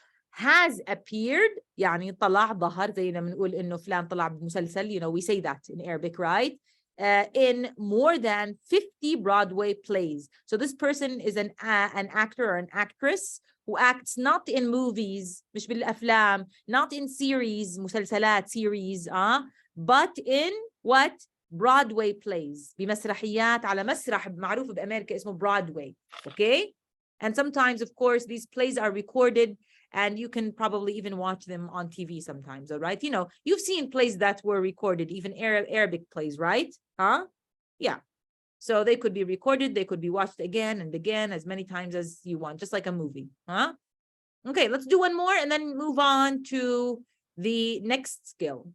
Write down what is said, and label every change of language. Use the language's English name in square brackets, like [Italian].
[English] Has appeared, [Arabic] يعني طلع ظهر زي ما بنقول إنه فلان طلع بمسلسل, [English] we say that in Arabic, right? In more than 50 Broadway plays. So this person is an actor or an actress who acts not in movies, [Arabic] مش بالأفلام, [English] not in series, مسلسلات, series, but in what? Broadway plays. [Arabic] بمسرحيات على مسرح معروف بأمريكا اسمه Broadway. [English] Okay? And sometimes, of course, these plays are recorded and you can probably even watch them on TV sometimes, all right? You've seen plays that were recorded, even Arabic plays, right? Yeah. So they could be recorded, they could be watched again and again, as many times as you want, just like a movie, Okay, let's do one more and then move on to the next skill.